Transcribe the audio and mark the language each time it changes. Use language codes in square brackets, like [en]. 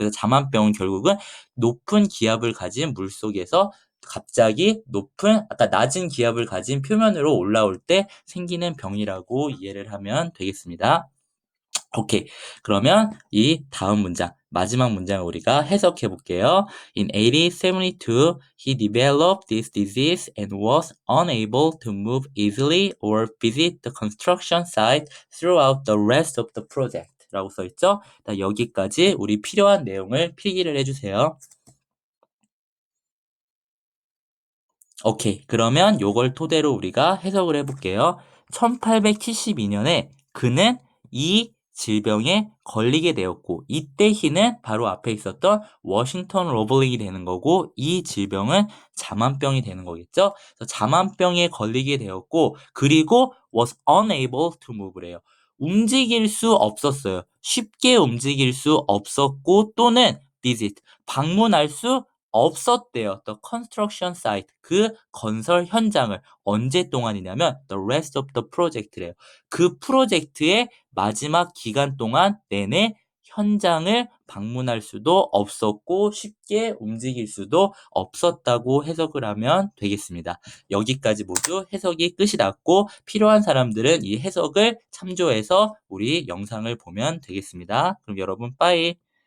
[ko] 그래서 자만병은 결국은 높은 기압을 가진 물 속에서 갑자기 아까 낮은 기압을 가진 표면으로 올라올 때 생기는 병이라고 이해를 하면 되겠습니다. 오케이. 그러면 이 다음 문장, 마지막 문장을 우리가 해석해 볼게요. [en] In 1872, he developed this disease and was unable to move easily or visit the construction site throughout the rest of the project. [ko] 라고 써있죠? 여기까지 우리 필요한 내용을 필기를 해주세요. 오케이. 그러면 요걸 토대로 우리가 해석을 해볼게요. 1872년에 그는 이 질병에 걸리게 되었고 이때 he는 바로 앞에 있었던 워싱턴 로블링이 되는 거고 이 질병은 자만병이 되는 거겠죠. 그래서 자만병에 걸리게 되었고 그리고 [en] was unable to move [ko] 래요. 움직일 수 없었어요. 쉽게 움직일 수 없었고 또는 visit 방문할 수 없었대요. [en] The construction site [ko] 그 건설 현장을 언제 동안이냐면 [en] the rest of the project래요. [ko] 그 프로젝트의 마지막 기간 동안 내내 현장을 방문할 수도 없었고 쉽게 움직일 수도 없었다고 해석을 하면 되겠습니다. 여기까지 모두 해석이 끝이 났고 필요한 사람들은 이 해석을 참조해서 우리 영상을 보면 되겠습니다. 그럼 여러분 빠이.